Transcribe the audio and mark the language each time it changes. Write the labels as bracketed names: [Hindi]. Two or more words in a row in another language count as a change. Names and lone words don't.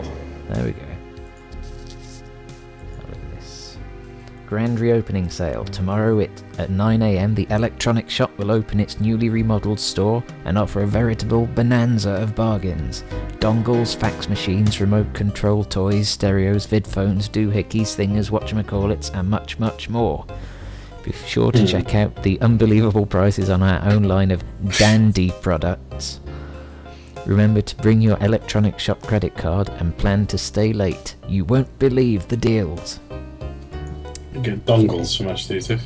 [English] There we go. Have a look at this. Grand reopening sale. Tomorrow at 9 AM, the electronics shop will open its newly remodeled store and offer a veritable bonanza of bargains. Dongles, fax machines, remote control toys, stereos, vidphones, doohickeys, thingers, whatchamacallits, and much, much more. Be sure to check out the unbelievable prices on our own line of dandy products. Remember to bring your electronics shop credit card and plan to stay late. You won't believe the deals. You get dongles for much these days.